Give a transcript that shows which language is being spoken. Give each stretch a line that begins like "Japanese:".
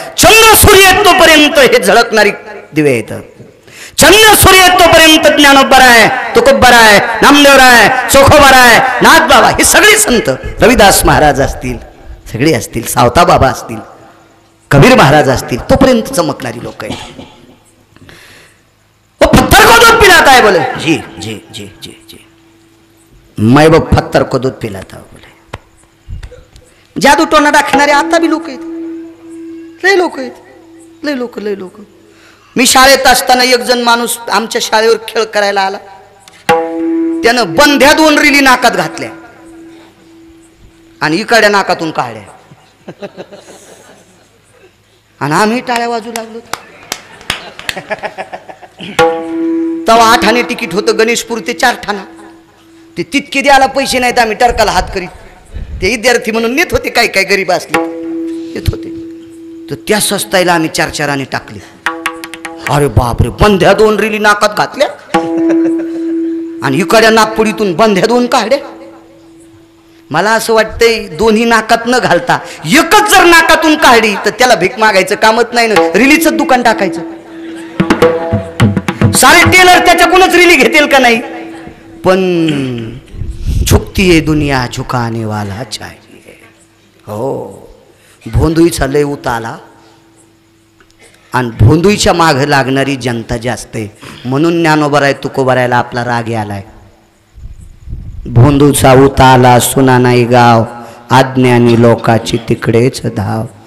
Marathi: चंद्र सूर्य तोपर्यंत हे झळकणारी दिवे येत. चंद्र सूर्य तोपर्यंत ज्ञानोबराय, तुकोबराय, नामदेवराय, चोखोबराय, नाथबाबा हे सगळे संत, रविदास महाराज असतील, सगळे असतील, सावता बाबा असतील, कबीर महाराज असतील, तोपर्यंत चमकणारी लोक आहेत.
Hindi: वो पत्थर को दूध पिलाता है बोले. जी जी जी जी जी मैं वो पत्थर को दूध पिलाता हूं बोले.
Marathi: जादू टोना दाखवणारे आता बी लोक आहेत. लय लोक आहेत, लय लोक, लय लोक. मी शाळेत असताना एक जण माणूस आमच्या शाळेवर खेळ करायला आला. त्यानं बंध्या 2 रिली नाकात घातल्या आणि इकडच्या नाकातून काढल्या. आणि आम्ही टाळ्या वाजू लागलो. तेव्हा 8 आणे तिकीट होतं गणेशपूर ते 4 ठाणा. ते तितके द्यायला पैसे नाहीत. आम्ही टरकाला हात करीत. ते विद्यार्थी म्हणून नेत होते, काही काही गरीब असले येत होते. तर त्या स्वस्ताईला आम्ही 4-4 आणे टाकले. अरे बापरे, बंध्या 2 रिली नाकात घातल्या आणि इकडच्या नागपुडीतून बंध्या 2 काढल्या. मला असं वाटतंय दोन्ही नाकात न घालता एकच जर नाकातून काढली तर त्याला भीक मागायचं कामच नाही ना, रिलीचं दुकान टाकायचं. सारे टेलर त्याच्याकडूनच रिली घेतील का नाही?
Hindi: पण झुकती है दुनिया, झुकाने वाला चाहिए.
Marathi: हो, भोंदुईचा लय उताला आणि भोंदुईच्या माग लागणारी जनता जास्त आहे. म्हणून ज्ञानोबराय तुकोबरायला आपला राग आलाय. भोंदूचा उताला सुना नाही गाव, अज्ञानी लोकाची तिकडेच धाव.